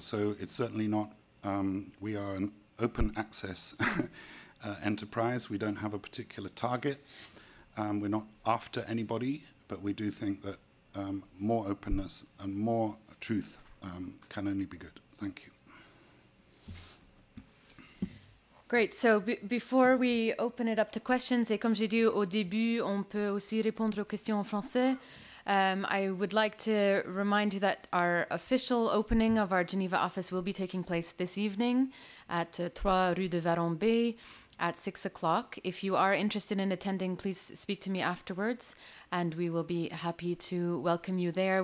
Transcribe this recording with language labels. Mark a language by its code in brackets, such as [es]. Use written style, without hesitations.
[en] So it's certainly not, we are an open access enterprise. We don't have a particular target. We're not after anybody, but we do think that more openness and more truth can only be good. Thank you. Great. So before we open it up to questions, [fr] et comme j'ai dit au début, on peut aussi répondre aux questions en français. [en] I would like to remind you that our official opening of our Geneva office will be taking place this evening at 3 Rue de Varambé at 6 o'clock. If you are interested in attending, please speak to me afterwards, and we will be happy to welcome you there.